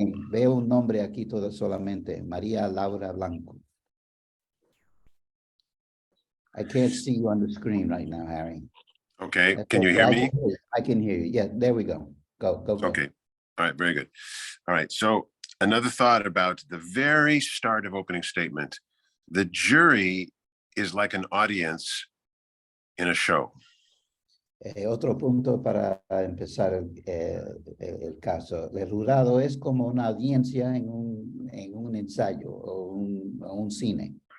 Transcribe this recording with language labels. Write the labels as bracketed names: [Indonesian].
[Spanish] Veo un nombre aquí todo solamente, María Laura Blanco. [English] I can't see you on the screen right now, Harry. Okay, can you hear me? I can hear you. Yeah, there we go. Go. Okay, all right, very good. All right, so another thought about the very start of opening statement. The jury is like an audience in a show. [Spanish] Otro punto para empezar el caso. El jurado es como una audiencia en un ensayo o un cine.